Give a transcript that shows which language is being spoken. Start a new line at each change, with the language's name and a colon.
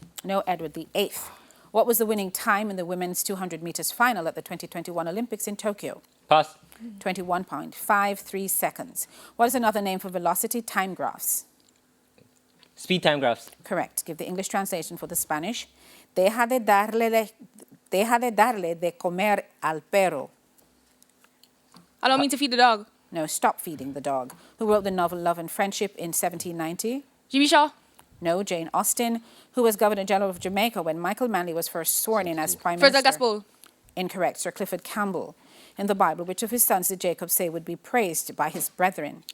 English: No, Edward VIII. What was the winning time in the women's 200 meters final at the 2021 Olympics in Tokyo? Pass. 21.53 seconds. What is another name for velocity time graphs? Speed time graphs. Correct. Give the English translation for the Spanish.
Spanish: Deja de darle de comer al perro.
English: Allow me to feed the dog. No, stop feeding the dog. Who wrote the novel Love and Friendship in 1790? Jimmy Shaw. No, Jane Austen. Who was Governor General of Jamaica when Michael Manley was first sworn in as Prime First Minister? Gospel. Incorrect. Sir Clifford Campbell. In the Bible, which of his sons did Jacob say would be praised by his brethren?